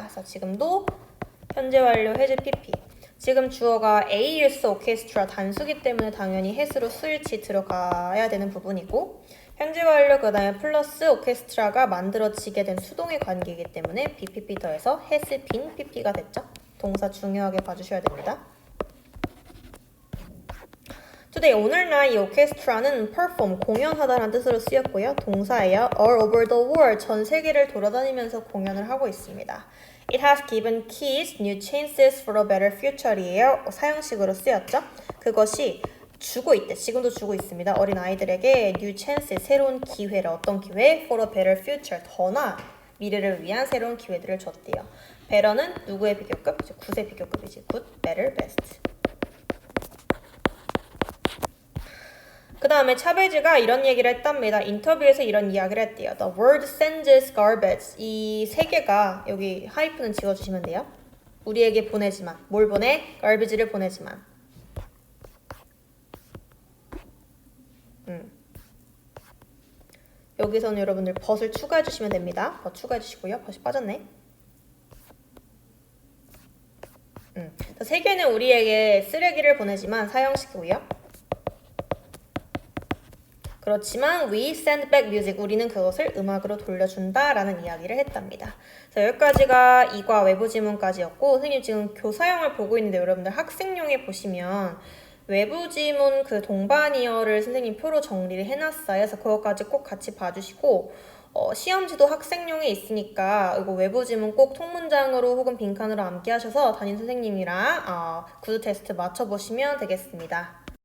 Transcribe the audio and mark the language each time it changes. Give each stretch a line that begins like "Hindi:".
Korean: 그래서 지금도 현재 완료 해제 PP. 지금 주어가
English: A youth orchestra
Korean: 단수기 때문에 당연히 has로 스위치 들어가야 되는 부분이고 현재 완료 그 다음에 플러스 오케스트라가 만들어지게 된 수동의 관계이기 때문에 BPP 더해서
English: has been PP
Korean: 가 됐죠. 동사 중요하게 봐주셔야 됩니다. Today 오늘날 이 오케스트라는 perform 공연하다라는 뜻으로 쓰였고요. 동사예요.
English: all over the world
Korean: 전 세계를 돌아다니면서 공연을 하고 있습니다.
English: It has given kids new chances for a better future이에요.
Korean: 사형식으로 쓰였죠. 그것이 주고 있대. 지금도 주고 있습니다. 어린 아이들에게
English: new chance,
Korean: 새로운 기회를 어떤 기회?
English: For a better future,
Korean: 더 나은 미래를 위한 새로운 기회들을 줬대요. better는 누구의 비교급? 굿의 비교급이지.
English: good, better, best.
Korean: 그 다음에 차베즈가 이런 얘기를 했답니다. 인터뷰에서 이런 이야기를 했대요.
English: The world sends garbage.
Korean: 이 세 개가 여기 하이프는 지워주시면 돼요. 우리에게 보내지만. 뭘 보내? garbage를 보내지만. 여기서는 여러분들 벗을 추가해 주시면 됩니다. 벗 추가해 주시고요. 벗이 빠졌네. 세 개는 우리에게 쓰레기를 보내지만 사형식이고요. 그렇지만
English: we send back music.
Korean: 우리는 그것을 음악으로 돌려준다라는 이야기를 했답니다. 자, 여기까지가 이과 외부 지문까지였고 선생님 지금 교사형을 보고 있는데 여러분들 학생용에 보시면 외부 지문 그 동반이어를 선생님 표로 정리를 해놨어요. 그래서 그것까지 꼭 같이 봐주시고 시험지도 학생용에 있으니까 이거 외부 지문 꼭 통문장으로 혹은 빈칸으로 암기하셔서 담임 선생님이랑 구두 테스트 맞춰보시면 되겠습니다.